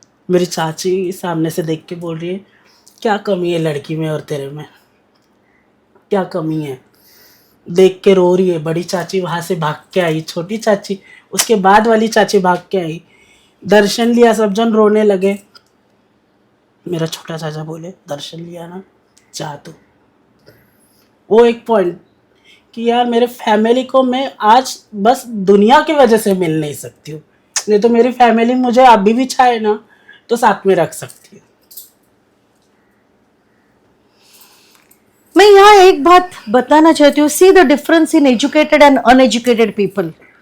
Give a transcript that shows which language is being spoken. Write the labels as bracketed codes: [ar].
[hi] मेरी चाची सामने से देख के बोल रही है क्या कमी है लड़की में और तेरे में, क्या कमी है. देख के रो रही है. बड़ी चाची वहाँ से भाग के आई, छोटी चाची उसके बाद वाली चाची भाग के आई. दर्शन लिया, सब जन रोने लगे. मेरा छोटा चाचा बोले दर्शन लिया ना, जा तू. वो एक पॉइंट कि यार मेरे फैमिली को मैं आज बस दुनिया की वजह से मिल नहीं सकती हूँ, नहीं तो मेरी फैमिली मुझे अभी भी चाहे ना तो साथ में रख सकती है. मैं यहाँ एक बात बताना चाहती हूँ, [en] See the difference in educated and uneducated people.